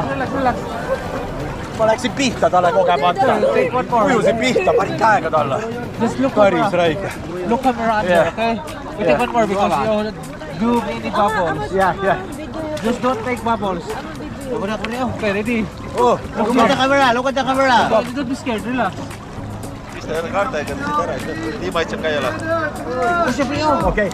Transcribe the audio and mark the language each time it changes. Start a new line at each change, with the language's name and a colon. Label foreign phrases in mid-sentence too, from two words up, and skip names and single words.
Estonian: Ma läksin pihta talle kogemata. Ujusin pihta, panin käega talle.
English: Just look
Estonian: Päris räige.
English: Look around here, okay? We take one more because you do many bubbles. Yeah. Just don't make bubbles. Okay, ready? Oh, Look at the camera, look at the camera. Don't be scared, relax.
Estonian: Pista jälle kaartega siit ära, nii maitseb ka ei ole. okei.